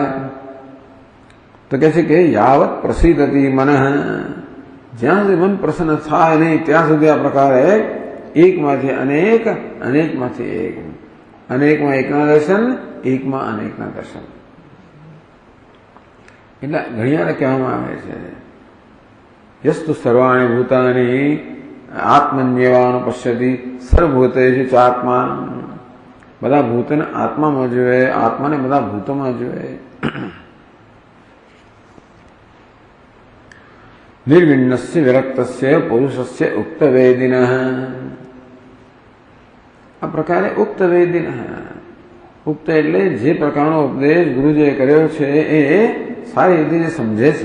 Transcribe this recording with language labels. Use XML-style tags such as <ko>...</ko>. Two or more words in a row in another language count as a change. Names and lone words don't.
<gu>તો કહે છે કે</gu> <sa>यावत प्रसिद्धती मन,</sa> <gu>જ્યાં સુધી મન પ્રસન્ન થાય નહીં ત્યાં સુધી આ પ્રકારે એકમાંથી અનેક, અનેકમાંથી એક, અનેકમાં એકના દર્શન, એકમાં અનેકના દર્શન. એટલે ઘણી વાર કહેવામાં આવે છે</gu> <sa>यस्तु सर्वाणि भूतानि आत्मन्येवानुपश्यति सर्वभूतेषु चात्मा।</sa> <gu>બધા ભૂતને આત્મામાં જોવે, આત્માને બધા ભૂતોમાં જોવે.</gu> <sa>निर्विण्णस्य विरक्तस्य पुरुषस्य उक्तवेदिनः.</sa> <gu>આ પ્રકારે ઉક્તવેદિનઃ, ઉક્ત એટલે જે પ્રકારનો ઉપદેશ ગુરુજીએ કર્યો છે એ સારી રીતે જે સમજે છે.</gu>